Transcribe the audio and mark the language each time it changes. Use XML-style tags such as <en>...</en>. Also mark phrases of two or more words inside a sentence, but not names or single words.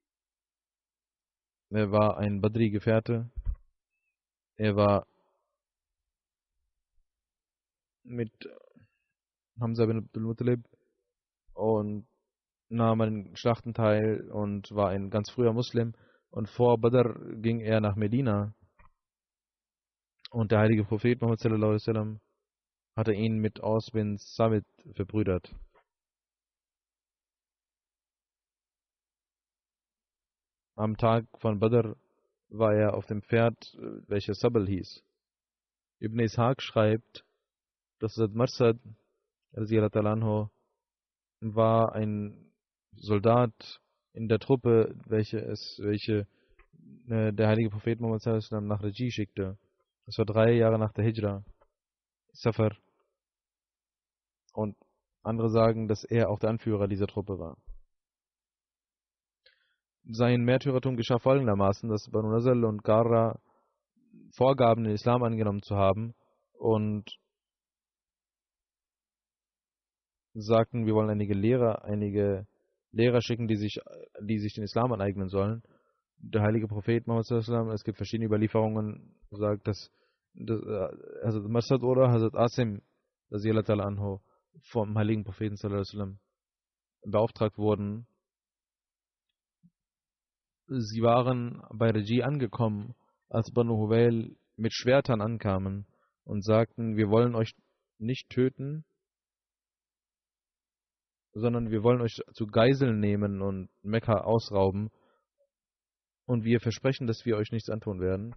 <de>Er war ein Badri-Gefährte. Er war mit Hamza bin Abdul Muttalib und nahm an Schlachten teil und war ein ganz früher Muslim. Und vor Badr ging er nach Medina. Und der heilige Prophet Muhammad</de> <ar>صلى الله عليه وسلم</ar> <de>hatte ihn mit Aus bin Samit verbrüdert. Am Tag von Badr war er auf dem Pferd, welches Sabal hieß. Ibn Ishaq schreibt, dass Hazrat Marsad anhu war ein Soldat in der Truppe, welche der heilige Prophet Muhammad</de> <ar>صلى الله عليه وسلم</ar> <de>nach Raji schickte. Das war 3 Jahre nach der Hijra, Safar. Und andere sagen, dass er auch der Anführer dieser Truppe war. Sein Märtyrertum geschah folgendermaßen, dass Banu Nazal und Qarra vorgaben, den Islam angenommen zu haben und sagten, wir wollen einige Lehrer schicken, die sich den Islam aneignen sollen. Der heilige Prophet Muhammad</de> <ar>صلى الله عليه وسلم,</ar> <de>es gibt verschiedene Überlieferungen, sagt, dass Hazrat Marsad oder Hazrat Asim anhu vom heiligen Propheten</de> <ar>صلى الله عليه وسلم</ar> <de>beauftragt wurden. Sie waren bei Raji angekommen, als Banu Huwail mit Schwertern ankamen und sagten, wir wollen euch nicht töten, sondern wir wollen euch zu Geiseln nehmen und Mekka ausrauben und wir versprechen, dass wir euch nichts antun werden.</de>